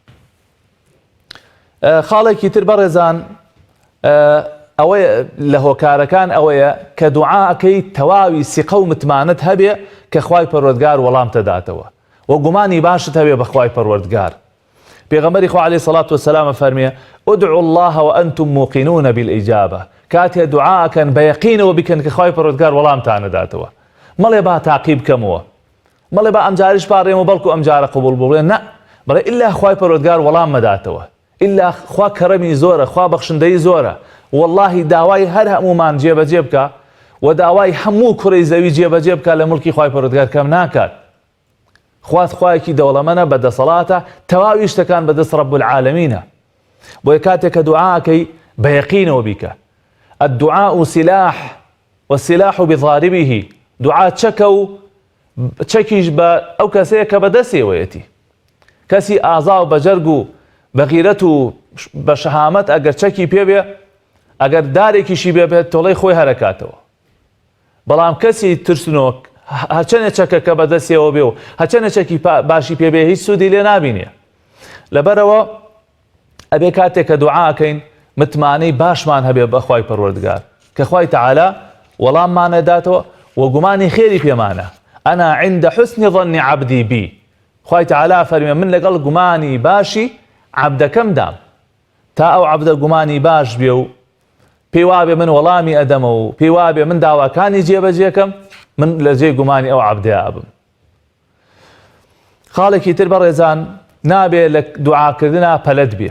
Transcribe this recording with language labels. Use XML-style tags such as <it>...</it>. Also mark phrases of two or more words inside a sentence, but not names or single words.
<ckb>خاڵێکی تر بەڕێزان ئەوەیە لە هۆکارەکان ئەوەیە کە دوعاکەی تەواوی سیقە و متمانەت هەبێ کە خوای پەروەردگار وەڵام تەداتەوە و گومانی باشت هەبێ بە خوای پەروەردگار. پێغەمبەری خوا</ckb> <ar>عەلەیهی سەڵات وسەلام</ar> <ckb>فەرمێ</ckb> <ar>ادعوا الله وأنتم موقنون بالإجابة</ar> <ckb>کاتێ دوعاکەن بە یەقینەوە بیکەن کە خوای پەروەردگار وەڵامتان دەداتەوە. مەڵێ با تاقی بکەمەوە مەڵێ با ئەمجاریش پاڕێمەوە بەڵکو ئەمجارە قبوڵ بڵێن نە بەڵێ ئیلا خوای پەروەردگار وەڵام مەداتەوە ئیلا خوا کەرەمی زۆرە خوا بەخشندەی زۆرە واللهی داوای هەر هەمومان جێبەجێ بکە و داوای هەموو کوڕی زەوی جێبەجێ بکە لە مڵکی خوای پەروەردگار کەم ناکات. خوات خوایەکی دەوڵەمەندە بەدەسەڵاتە تەواوی شتەکان بەدەست</ckb> <ar>رەب العالەمینە.</ar> <ckb>بۆیە کاتێک کە دوعاکەی بە یەقینەوە بیکە.</ckb> <ar>الدعاء سلاح والسلاح بضاربه</ar> <ckb>دوعا چەکە و چەکیش بە ئەو کەسەیە کە بەدەستێوەیەتی. کەسی ئازا و بەجەرگ و بەغیرەت و بە شەهامەت ئەگەر چەکی پێبێ ئەگەر دارێکیشی بێبێت تۆڵەی خۆی هەرەکاتەوە. بەڵام کەسی ترسنۆک هەچەنێ چەکە کە بەدەستێەوە بێ و هەچەنە چەکی باشی پێبێ هیچ سوودی لێ نابینێ. لەبەرەوە ئەبێ کاتێک کە دوعاکەین متمانەی باشمان هەبێ بە خوای پەروەردگار کە خوای تەعالا وەڵاممانەداتەوە و گومانی خێری پێمانە.</ckb> <ar>ئەنا عند حسن ظن عبدی بی</ar> <ckb>خوای تەعالا فەرمێ من لەگەڵ گومانی باشی عەبدەکەم دام تا ئەو عەبدە گومانی باش بێ و پێی وابێ من وەڵامی ئەدەمە و پێی وابێ من داواکانی جێبەجێکەم من لە جێ گومانی ئەو عەبدەیە بم. خاڵێکی تر بەڕێزان نابێ لە دوعاکردنا پەلەت بێ.</ckb>